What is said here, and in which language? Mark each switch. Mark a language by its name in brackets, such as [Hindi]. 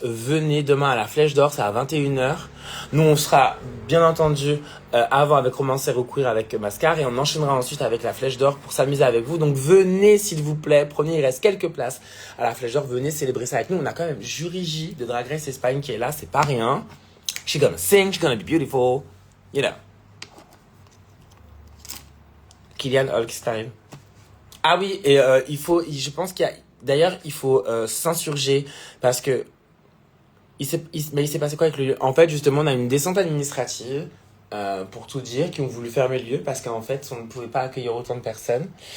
[French] Venez demain à la Flèche d'Or, c'est à 21h. Nous, on sera bien entendu avant avec Romancée au queer avec Mascar et on enchaînera ensuite avec la Flèche d'Or pour s'amuser avec vous. Donc venez s'il vous plaît, prenez, il reste quelques places à la Flèche d'Or, venez célébrer ça avec nous. On a quand même Jury J de Drag Race Espagne qui est là, c'est pas rien. [English] She's gonna sing, she's gonna be beautiful, you know. Kylian Hulk style. [French] Ah oui, et je pense d'ailleurs, il faut s'insurger parce que il s'est passé quoi avec le lieu? En fait, justement, on a une descente administrative, pour tout dire, qui ont voulu fermer le lieu parce qu'en fait, on ne pouvait pas accueillir autant de personnes.